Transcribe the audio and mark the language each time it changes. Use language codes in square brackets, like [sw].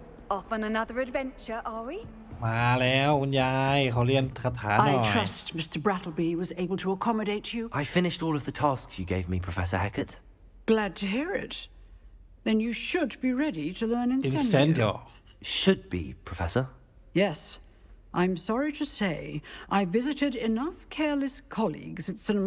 [en] Off on another adventure, are we? [th] มาแล้วคุณยายเขาเรียนคาถาหน่อย [en] I trust Mr. Brattleby was able to accommodate you. I finished all of the tasks you gave me, Professor Hackett. Glad to hear it. Then you should be ready to learn Incendio. Incendio. Should be, Professor. Yes. I'm sorry to say I visited enough careless colleagues at St.